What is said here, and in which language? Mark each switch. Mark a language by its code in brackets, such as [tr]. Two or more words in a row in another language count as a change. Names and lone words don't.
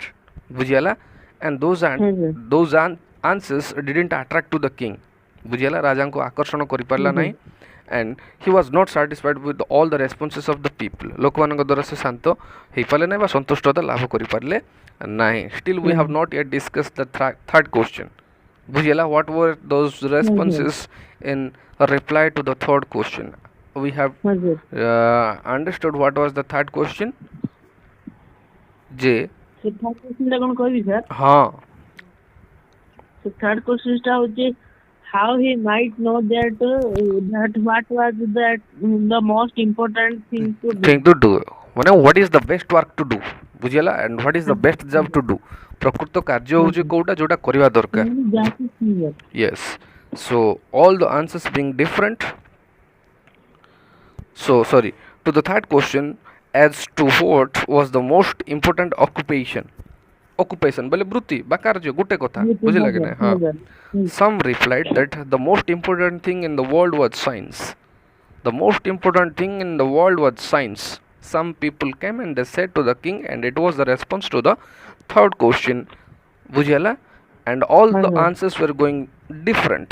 [or] ବୁଝିହେଲା? And [en] Okay. those answers didn't attract to the king. [or] ବୁଝିହେଲା? ରାଜାଙ୍କୁ ଆକର୍ଷଣ କରିପାରିଲା ନାହିଁ, [en] and he was not satisfied with all the responses of the people. [or] ଲୋକମାନଙ୍କ ଦ୍ୱାରା ସେ ଶାନ୍ତ ହେଇପାରିଲେ ନାହିଁ ବା ସନ୍ତୁଷ୍ଟତା ଲାଭ କରିପାରିଲେ ନାହିଁ. [en] Still we have not yet discussed the third question. [or] ବୁଝିହେଲା? [en] What were those responses in reply to the third question? We have Okay. understood what was the third question. [or] ଯେ ସେ [en] third question [or] ଟା କଣ କହିବି ସାର୍? ହଁ [en] ସେ third question [or] ଟା ହଉଛି [en] how he might know that what was the most important thing to do. thing to do, ମାନେ what is the best work to do. [or] ବୁଝିହେଲା? [en] and what is the best job to do. [or] ପ୍ରକୃତ କାର୍ଯ୍ୟ ହେଉଛି କୋଉଟା ଯୋଉଟା କରିବା ଦରକାର. [en] Yes. So all the answers being different. So sorry, to the third question, as to what was the most important occupation. [or] Occupation ବୋଲେ ବୃତ୍ତି ବା କାର୍ଯ୍ୟ ଗୋଟେ କଥା. ବୁଝିଲା କି ନାହିଁ? ହଁ. [en] Some replied that the most important thing in the world was science. The most important thing in the world was science. Some people came and they said to the king, and it was the response to the third question. [or] बुझिएला? [en] And all the answers were going different.